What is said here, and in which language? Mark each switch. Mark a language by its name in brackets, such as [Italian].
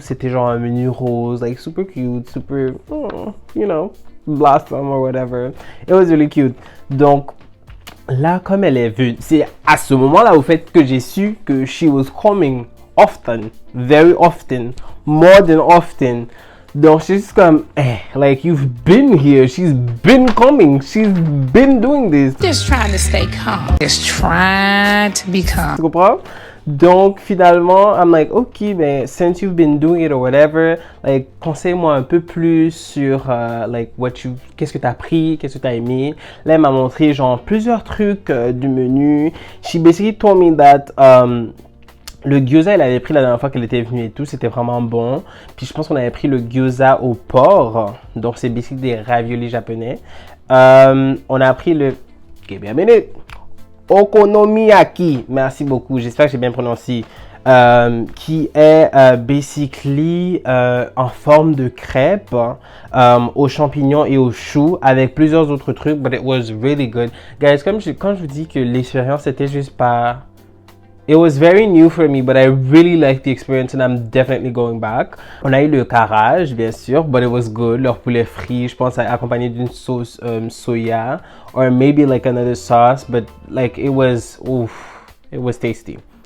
[French] C'était genre un menu rose, [English] like super cute, super, you know, blossom or whatever. It was really cute. [French] Donc là, comme elle est venue, c'est à ce moment-là au fait que j'ai su que [English] she was coming often, very often, more than often. [French] Donc, c'est juste comme, [English] like, you've been here, she's been coming, she's been doing this. Just trying to stay calm. Just trying to be calm. [French] Tu comprends? Donc, finalement, [English] I'm like, [French] ok, ben, [English] since you've been doing it or whatever, [French] like, conseille-moi un peu plus sur, like, qu'est-ce que t'as pris, qu'est-ce que t'as aimé. Là, elle m'a montré, genre, plusieurs trucs du menu. [English] She basically told me that, [French] le gyoza, elle avait pris la dernière fois qu'elle était venue et tout, c'était vraiment bon. Puis je pense qu'on avait pris le gyoza au porc, donc c'est basically des raviolis japonais. On a pris le okonomiyaki, merci beaucoup, j'espère que j'ai bien prononcé, qui est basically en forme de crêpe aux champignons et aux choux avec plusieurs autres trucs, [English] but it was really good. [French] Guys, quand je vous dis que l'expérience c'était juste pas... [English] It was very new for me, but I really liked the experience and I'm definitely going back. [French] On a eu le karage, bien sûr, [English] but it was good. [French] Leur poulet frit, je pense, accompagné d'une sauce soya, [English] or maybe like another sauce, but like it was tasty.